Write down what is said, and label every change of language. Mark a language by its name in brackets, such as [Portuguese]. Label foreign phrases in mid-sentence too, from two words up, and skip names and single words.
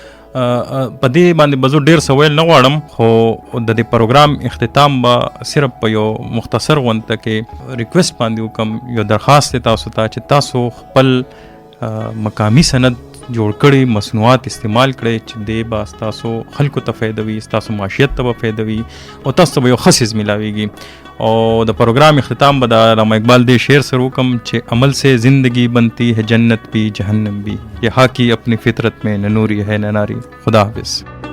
[Pashto] په دې باندې به زه ډېر څه ویل نه غواړم، خو د دې پروګرام اختتام به صرف په یو مختصر غونډه کې ریکویسټ باندې وکړم، یو درخواست دی تاسو ته چې تاسو خپل مقامي سند جوړ کړي مصنوعات استعمال کړي چې دی به ستاسو خلکو ته فایده وي، ستاسو معاشیت ته به فایده وي او تاسو ته به یو ښه څیز ملاویږي. او د پروګرام اختتام به د علامہ اقبال دې شعر سره وکړم چې [Urdu] عمل سے زندگی بنتی ہے جنت بھی جہنم بھی، یہ حاکی اپنی فطرت میں نہ نوری ہے نہ ناری. [Pashto] خدا حافظ.